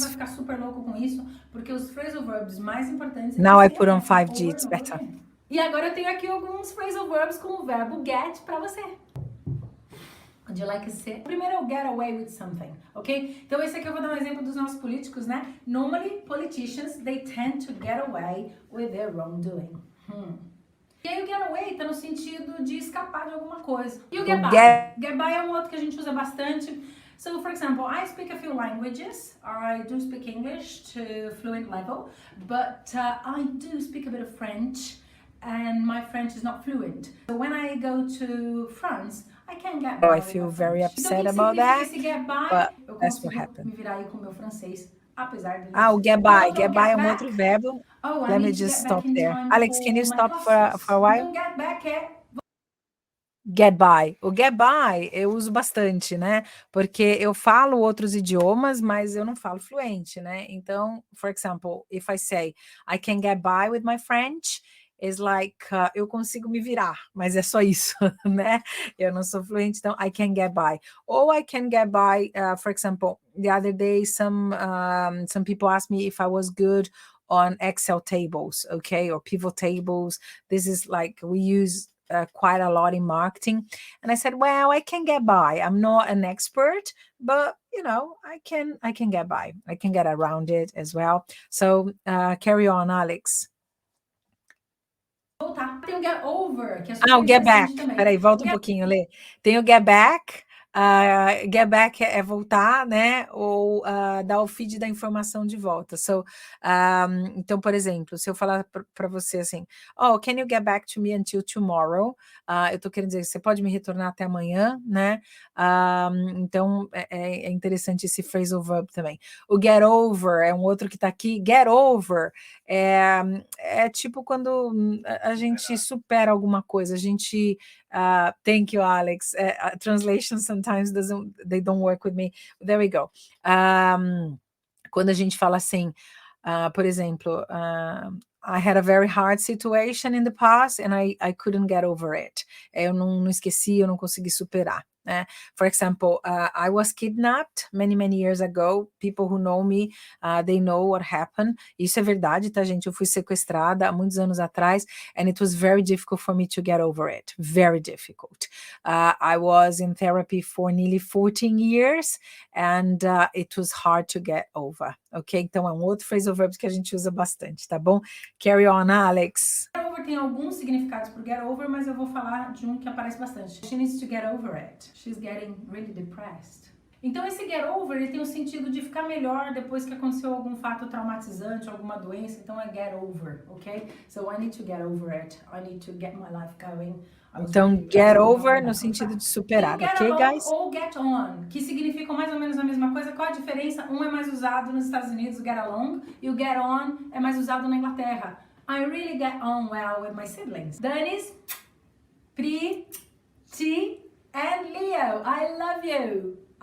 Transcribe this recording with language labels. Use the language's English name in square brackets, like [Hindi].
[Portuguese] não vai ficar super louco com isso, porque os phrasal verbs mais importantes... [English] Now I put on 5G, it's better. [Portuguese] E agora eu tenho aqui alguns phrasal verbs com o verbo get para você. [English] Would you like to see? [Portuguese] Primeiro é o get away with something, ok? Então esse aqui eu vou dar um exemplo dos nossos políticos, né? [English] Normally, politicians, they tend to get away with their wrongdoing. [Portuguese] E aí o get away tá no sentido de escapar de alguma coisa. E o get by? Get by é um outro que a gente usa bastante. [English] So, for example, I speak a few languages. I do speak English to fluent level, but I do speak a bit of French, and my French is not fluent. So when I go to France, I can get by. I feel very upset about that, but that's what happened. [Portuguese] Me virar aí com o meu francês, apesar de... [English] O get by. Get by [Portuguese] é um outro verbo. [English] Let me just stop there. Alex, can you stop for a while? [Portuguese] Então, get back é... Get by. O get by eu uso bastante, né? Porque eu falo outros idiomas, mas eu não falo fluente, né? Então, [English] for example, if I say I can get by with my French, is like, [Portuguese] eu consigo me virar, mas é só isso, né? Eu não sou fluente, então [English] I can get by. Or I can get by, for example, the other day, some people asked me if I was good on Excel tables, okay, or pivot tables. This is like, we use quite a lot in marketing. And I said, well, I can get by. I'm not an expert, but you know, I can get by. I can get around it as well. So carry on, Alex. [Portuguese] Voltar. Tem o get over, que é Ah, o get back. também. Peraí, volta um pouquinho, Lê. Tem o get back. Get back é voltar, né? Ou dar o feed da informação de volta. So, então, por exemplo, se eu falar para você assim, oh, [English] can you get back to me until tomorrow? [Portuguese] Eu tô querendo dizer, você pode me retornar até amanhã, né? Então, é interessante esse phrasal verb também. O get over é um outro que tá aqui. Get over é tipo quando a gente supera alguma coisa, a gente [English] thank you, Alex. Translation sometimes they don't work with me. There we go. [Portuguese] Quando a gente fala assim, por exemplo, [English] I had a very hard situation in the past and I couldn't get over it. [Portuguese] Eu não esqueci, eu não consegui superar. [English] For example, I was kidnapped many years ago. People who know me, they know what happened. [Portuguese] Isso é verdade, tá, gente? Eu fui sequestrada há muitos anos atrás, [English] and it was very difficult for me to get over it. Very difficult. I was in therapy for nearly 14 years, and it was hard to get over. Ok? [Portuguese] Então é um outro phrasal verb que a gente usa bastante, tá bom? [English] Carry on, Alex. [Portuguese] Get over tem alguns significados por get over, mas eu vou falar de um que aparece bastante. [English] She needs to get over it. She's getting really depressed. [Portuguese] Então esse get over, ele tem o sentido de ficar melhor depois que aconteceu algum fato traumatizante, alguma doença, então é get over, ok? [English] So I need to get over it. I need to get my life going. [Portuguese] Então, get over no sentido de superar, ok, guys? Ou get on, que significam mais ou menos a mesma coisa. Qual a diferença? Um é mais usado nos Estados Unidos, o get along, e o get on é mais usado na Inglaterra. [English] I really get on well with my siblings. Danis, Pri, Ti, and Leo, I love you.